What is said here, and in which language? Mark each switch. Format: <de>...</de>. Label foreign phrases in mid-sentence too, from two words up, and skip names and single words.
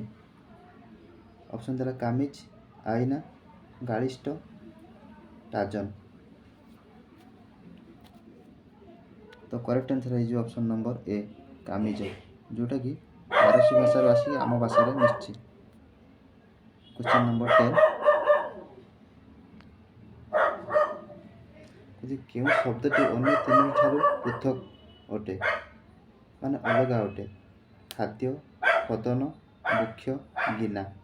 <or>ଅପସନ୍ ଦେଲା କାମିଜ, ଆଇନା, ଗାଳିଷ୍ଟ, ଟାଜନ। ତ</or> <en>correct answer</en> <or>ହେଇଯିବ</or> <en>option number A</en> <or>କାମିଜ, ଯେଉଁଟାକି ପାରସୀ ଭାଷାରୁ ଆସି ଆମ ଭାଷାରେ ମିଶିଛି।</or> <en>question number</en> <or>10 କେଉଁ ଶବ୍ଦଟି ଅନ୍ୟ ତିନି ଠାରୁ ପୃଥକ ଅଟେ ମାନେ ଅଲଗା ଅଟେ? ଖାଦ୍ୟ, ପତନ, ମୁଖ୍ୟ, ଗିନା।</or>